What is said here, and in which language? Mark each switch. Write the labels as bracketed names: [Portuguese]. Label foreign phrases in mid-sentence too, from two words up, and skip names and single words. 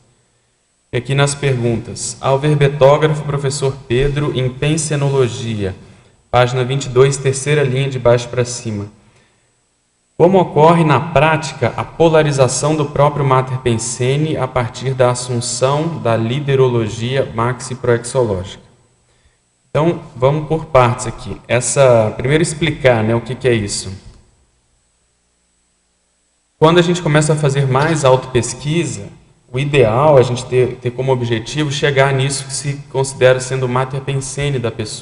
[Portuguese] E aqui nas perguntas, ao verbetógrafo, professor Pedro, em Pensenologia, página 22, terceira linha de baixo para cima. Como ocorre na prática a polarização do próprio Mater Pensene a partir da assunção da liderologia maxi-proexológica? Então, vamos por partes aqui. Primeiro explicar, né, o que é isso. Quando a gente começa a fazer mais autopesquisa, o ideal é a gente ter como objetivo chegar nisso que se considera sendo o Mater Pensene da pessoa.